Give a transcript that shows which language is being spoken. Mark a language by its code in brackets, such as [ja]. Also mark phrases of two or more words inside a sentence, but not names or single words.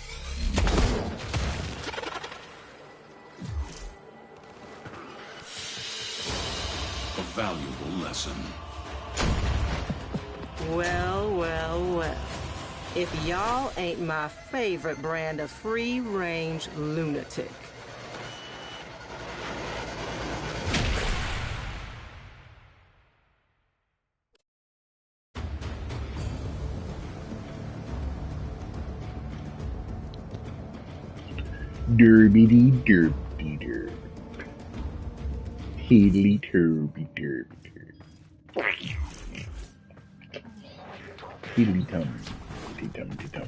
[en] A valuable lesson. Well, well, well. If y'all ain't my favorite brand of free-range lunatic. Derby derby derby. Heedly turby derby derby. Heedly tum. Tum tum.